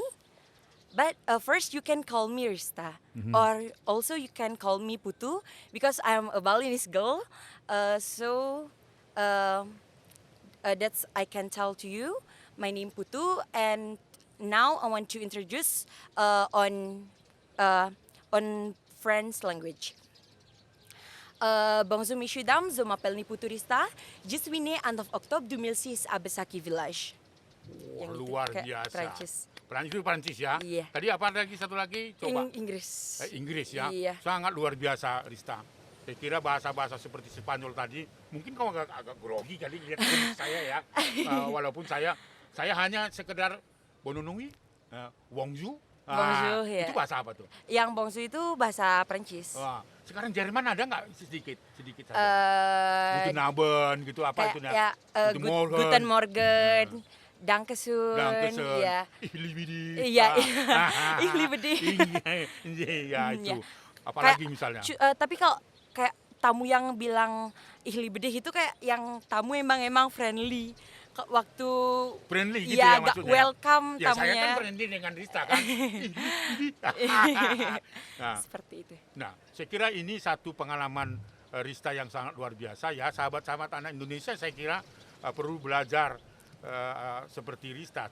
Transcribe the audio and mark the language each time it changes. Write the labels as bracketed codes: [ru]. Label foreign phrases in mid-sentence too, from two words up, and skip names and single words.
[en] But first you can call me Rista, or also you can call me Putu because I'm a Balinese girl. That's I can tell to you. My name Putu, and now I want to introduce on French language. [fr] Bonjour messieurs dames, je m'appelle Nipu Turista. Je suis né en octobre 2006 à Besaki Village. [id] Wah, Yang itu, luar kayak biasa. Perancis. Perancis itu Perancis ya. Iya. Tadi apa lagi satu lagi? Coba. Inggris. Inggris ya. Iya. Sangat luar biasa, Rista. Saya kira bahasa-bahasa seperti Spanyol tadi, mungkin kamu agak grogi kali lihat saya ya. Walaupun saya hanya sekedar bononui, bonjour. Bonjour, ya. Itu bahasa apa tuh? Yang Bongsu itu bahasa Perancis. Wah, sekarang Jerman ada nggak sedikit saja? Eh, [de] Guten Abend [id] gitu apa kayak itu? ya, [de] Guten Morgen, Dankeschön, Dankeschön. [id] ya. [de] Ich liebe dich. [id] Iya, [de] Ich liebe dich. [id] Iya, itu. Iya. Apalagi Kayak, misalnya? tapi kalau kayak tamu yang bilang [de] Ich liebe dich [id] itu kayak yang tamu emang friendly. Waktu Friendly gitu ya, ya agak maksudnya? welcome Ya saya tamunya. kan friendly dengan Rista kan. Nah, Seperti itu. nah, saya kira ini satu pengalaman Rista yang sangat luar biasa ya. Sahabat-sahabat anak Indonesia saya kira perlu belajar seperti Rista.